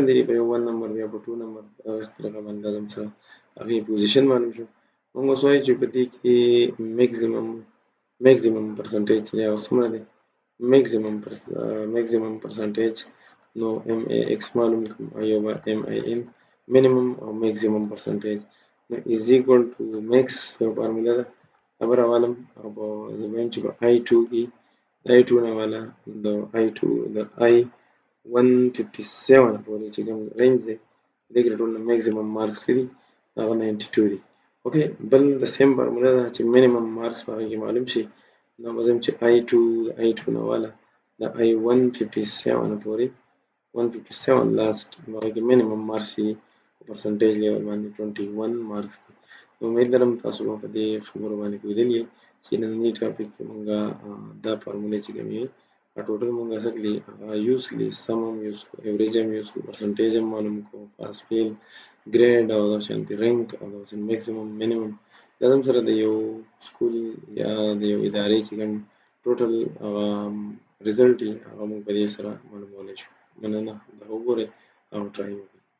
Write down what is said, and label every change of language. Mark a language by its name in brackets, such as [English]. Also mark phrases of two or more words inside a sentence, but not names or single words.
[Pashto] دي په یو 1 نمبر بیا په 2 نمبر دغسې طریقه باندې دا زموږ سره هغې پوزیشن معلوم شو موږ اوس وایو چې په دې کې [English] maximum percentage [Pashto] چې دی هغه څومره دی [English] maximum percentage [Pashto] نو ام ای ایکس معلوم کړم او یو به ام ای ان minimum او [English] maximum percentage [Pashto] نو [English] is equal to max [Pashto] یو فارموله ده هغه راوالم او په زه به وایم چې په I2 کې د I2 نه والا د I2 د I157 پورې چې کوم رینج دی دې کې ټول [English] maximum marks [Pashto] دي هغه 92 دي اوکې بل د سیم فارموله ده چې minimum marks په هغې کې معلوم شي نو به زه وایم چې I2 د I2 نه والا د I157 پورې 157 لاست نو هغې کې [English] minimum marks [Pashto] دي په [English] percentage level [Pashto] باندې 21 مارکس دي نو امید لرم تاسو به په دې خبرو باندې پوهېدلي یئ چې ننني ټاپک کې مونږ دا فارمولې چې کومې ټوټل مونږ څه کړي هغه یوز کړي سم هم یوز کړو ایوریج هم یوز کړو پرسنټیج هم معلوم کړو [English] pass fail grade [Pashto] او دغسې رینک او دغسې [English] maximum minimum [Pashto] دا هم سره د یو سکول یا د یو ادارې چې کوم ټوټل هغه ریزلټ وي هغه مونږ په دې سره معلومولی شو مننه دا وګورئ او ټرای وکړئ